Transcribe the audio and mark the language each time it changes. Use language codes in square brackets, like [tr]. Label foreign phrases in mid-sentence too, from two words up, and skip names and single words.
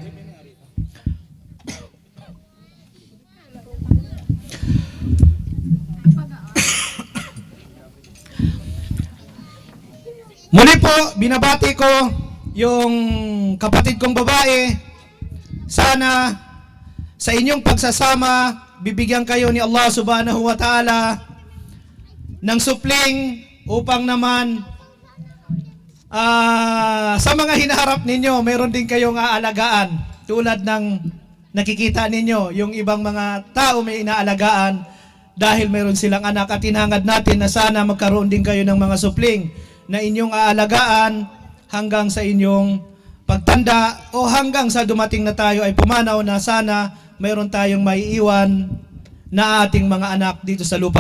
[tl] Muli po, binabati ko yung kapatid kong babae. Sana sa inyong pagsasama, bibigyan kayo ni Allah [ar] subhanahu wa ta'ala [tl] ng supling upang naman sa mga hinaharap ninyo, meron din kayong aalagaan. Tulad ng nakikita ninyo, yung ibang mga tao may inaalagaan dahil meron silang anak, at hinahangad natin na sana magkaroon din kayo ng mga supling na inyong aalagaan hanggang sa inyong pagtanda o hanggang sa dumating na tayo ay pumanaw, na sana mayroon tayong maiiwan na ating mga anak dito sa lupa.